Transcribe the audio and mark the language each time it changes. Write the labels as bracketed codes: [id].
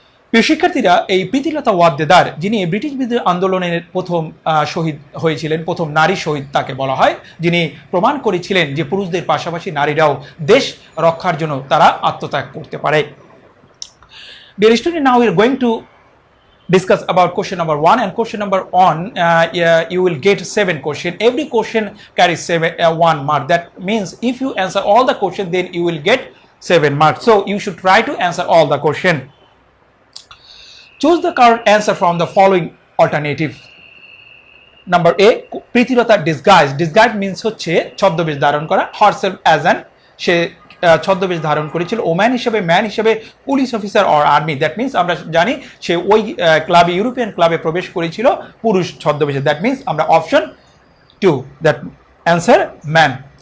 [bn] প্রিয় শিক্ষার্থীরা, এই প্রীতিলতা ওয়াদ্দেদার, যিনি ব্রিটিশ বিরোধী আন্দোলনের প্রথম শহীদ হয়েছিলেন, প্রথম নারী শহীদ তাকে বলা হয়, যিনি প্রমাণ করেছিলেন যে পুরুষদের পাশাপাশি নারীরাও দেশ রক্ষার জন্য তারা আত্মত্যাগ করতে পারে। [en] Dear student, now we are going to discuss about question number 1, and question number 1 you will get 7 question. Every question carries 1 mark. That means if you answer all the question, then you will get 7 marks. So you should try to answer all the question. Choose the correct answer from the following alternative. Number A, Pritilata disguise means [bn] হচ্ছে ছদ্মবেশ ধারণ করা, [en] herself as an, [bn] সে ছদ্মবেশ ধারণ করেছিল woman হিসেবে, man হিসেবে, [en] police officer or army, that means [bn] আমরা জানি সে ওই ক্লাবে, ইউরোপিয়ান ক্লাবে প্রবেশ করেছিল পুরুষ ছদ্মবেশে, [en] that means [bn] আমরা অপশন 2, [en] That answer man.